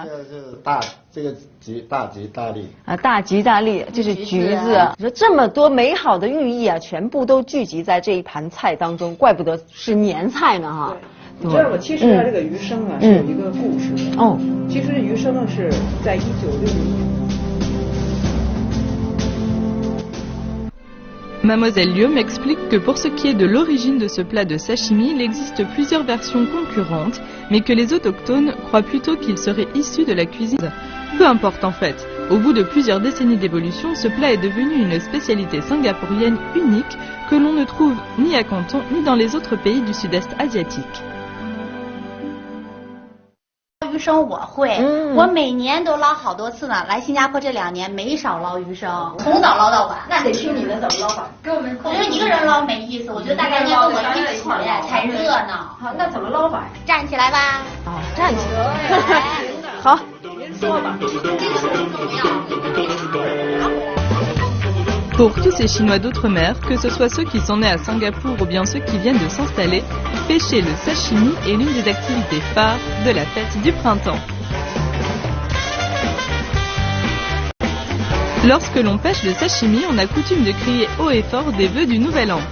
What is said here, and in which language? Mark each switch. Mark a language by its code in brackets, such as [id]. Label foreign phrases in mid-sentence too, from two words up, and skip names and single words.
[zh] 这个是这个大吉大利啊，大吉大利，这是橘子。你说这么多美好的寓意啊，全部都聚集在这一盘菜当中，怪不得是年菜呢哈。你知道吗？其实啊，这个鱼生啊是有一个故事的。哦。其实鱼生呢是在1960年。 [fr] Mademoiselle Liu m'explique que pour ce qui est de l'origine de ce plat de sashimi, il existe plusieurs versions concurrentes, mais que les autochtones croient plutôt qu'il serait issu de la cuisine. Peu importe en fait, au bout de plusieurs décennies d'évolution, ce plat est devenu une spécialité singapourienne unique que l'on ne trouve ni à Canton ni dans les autres pays du sud-est asiatique. [zh] 鱼生我会，我每年都捞好多次呢。来新加坡这2年没少捞鱼生，从早捞到晚。那得听你们怎么捞法。跟我们，我觉得一个人捞没意思，我觉得大家应该跟我一起才热闹。好，那怎么捞法？站起来吧。啊，站起来。好，您说吧。 [fr] Pour tous ces Chinois d'outre-mer, que ce soit ceux qui sont nés à Singapour ou bien ceux qui viennent de s'installer, pêcher le sashimi est l'une des activités phares de la fête du printemps. Lorsque l'on pêche le sashimi, on a coutume de crier haut et fort des vœux du nouvel an.